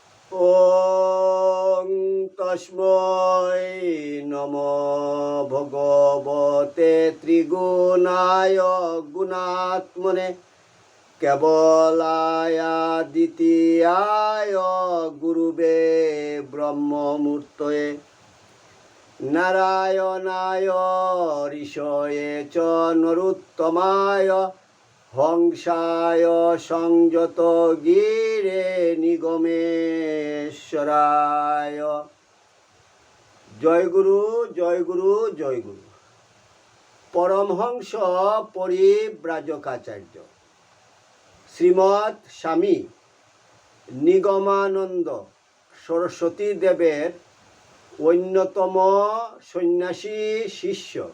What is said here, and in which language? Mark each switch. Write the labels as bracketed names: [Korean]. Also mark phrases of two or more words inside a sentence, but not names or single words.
[Sanskrit] ওং তস্मै ভগবতে ত্রিগুণায় গুণাত্মনে কেবলায় দ্বিতীয়ায় গুরুবে ব্রহ্মমূর্তয়ে নারায়ণায় ঋষয়ে চ নরোত্তমায় হংসায় সংযত গিরে নিগমেশ্বরায়। [Bangla] জয় গুরু, জয় গুরু, জয় গুরু। পরমহংস পরিব্রাজকাচার্য শ্রীমৎ স্বামী নিগমানন্দ সরস্বতী দেবের অন্যতম সন্ন্যাসী শিষ্য